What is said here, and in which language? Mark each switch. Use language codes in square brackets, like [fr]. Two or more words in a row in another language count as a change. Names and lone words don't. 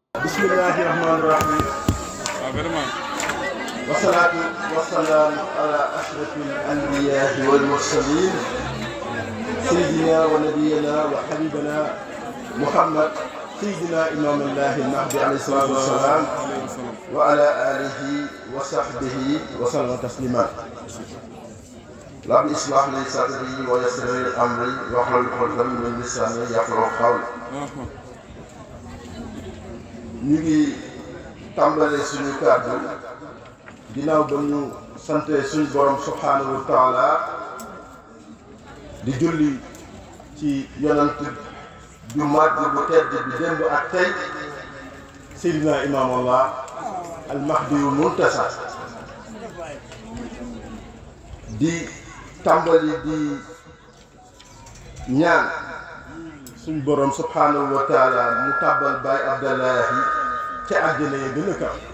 [ar] بسم الله الرحمن الرحيم. والصلاة والسلام على أشرف الأنبياء والمرسلين سيدنا ونبينا وحبيبنا محمد سيدنا إمام الله المهدي عليه الصلاة والسلام وعلى آله وصحبه وسلم تسليما. رب اشرح لي صدري ويسر لي أمري واحلل عقدة من لساني يفقهوا قولي. [wo] ñu ngi tàmbale suñu kàddu ginnaaw ba ñu sante suñu borom [ar] سبحانه وتعالى [wo] di julli ci yonant ju màgg bu tedd bi démb ak tey Seydina Imam Allah al-Mahdi Muntasar di tàmbali di ñaan suñu borom [ar] سبحانه وتعالى [wo] mu tàbbal Baye Abdallahi ca àjjana ya gën a kaw